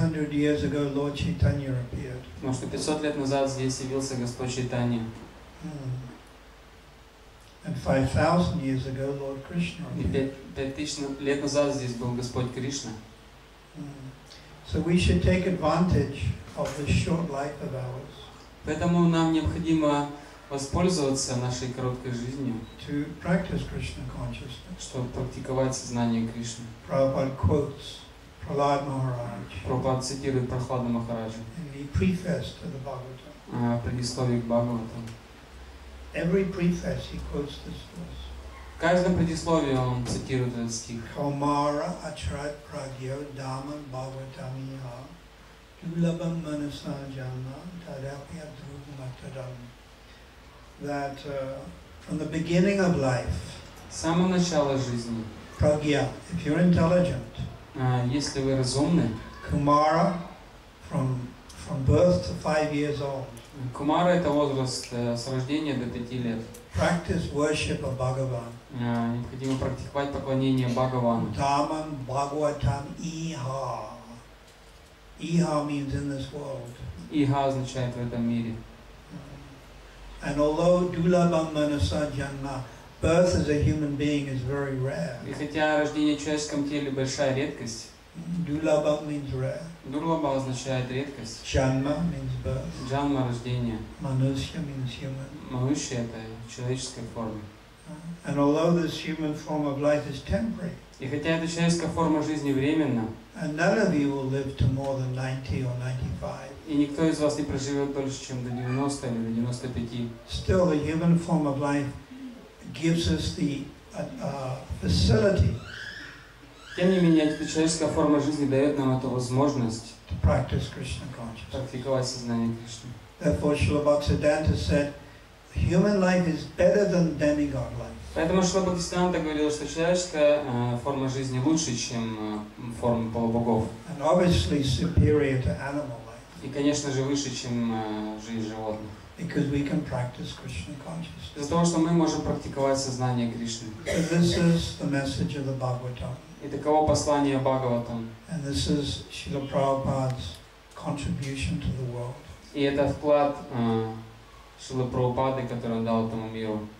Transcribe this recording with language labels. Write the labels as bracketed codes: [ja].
[ru] Потому что 500 лет назад здесь явился Господь Чайтанья. [en] And 5,000 years ago, Lord Krishna. [ru] И 5000 лет назад здесь был Господь Кришна. [en] So we should take advantage of this short life of ours. [ru] Поэтому нам необходимо воспользоваться нашей короткой жизнью, [en] to practice Krishna consciousness. [ru] Чтобы практиковать сознание Кришны. [en] Prabhupada quotes Prahlad Maharaj. [ru] Прабхупада цитирует Прахлада Махараджа. [en] In the preface to the Bhagavatam. [ru] Предисловие к Бхагаватам. [en] Every preface he quotes this verse. [ru] В каждом предисловии он цитирует этот стих. [sa] Kaumara achrat pragyo dhamma bhagavatamiha dulabam manasa janma tadapya dhruvamatadam. [en] That from the beginning of life, [ru] с самого начала жизни, [en] pragya, if you're intelligent, [ru] если вы разумны, [en] Kumara, from birth to 5 years old, [ru] Кумара — это возраст с рождения до 5 лет. [en] Practice worship of Bhagavan. [ru] Необходимо практиковать поклонение Бхагавану. [sa] Dhammam Bhagavatam Iha. [en] Iha means in this world. [ru] Иха означает в этом мире. [en] And although [sa] Dulabam Manasa Janma, [en] birth as a human being is very rare. [ru] И хотя рождение в человеческом теле большая редкость, [en] Dulabam means rare. [ru] Дурлаба означает редкость. [en] Janma means birth. [ru] Джанма — рождение. [en] Manusya means human. [ru] Манушья — это в человеческой ме. [en] And although this human form of life is temporary, [ru] И хотя эта человеческая форма жизни временна, [en] and none of you will live to more than 90 or 95, [ru] и никто из вас не проживет дольше, чем до 90 или до 95, [en] still the human form of life gives us the facility [ru] тем не менее, эта человеческая форма жизни дает нам эту возможность [en] to practice Krishna consciousness. [ru] практиковать сознание Кришны. [en] Therefore, Srila Bhaktisiddhanta said, human life is better than demigod life. [ru] Поэтому Шрила Бхактисиданта говорил, что человеческая форма жизни лучше, чем форма полубогов. [en] And obviously superior to animal life. [ru] И, конечно же, выше, чем жизнь животных. [en] Because we can practice Krishna consciousness. [ru] Из-за того, что мы можем практиковать сознание Кришны. [en] So this is the message of the Bhagavatam. [ru] И таково послание Бхагаватам. [en] And this is Srila Prabhupada's contribution to the world. [ru] И это вклад Шрилы Прабхупады, который он дал этому миру.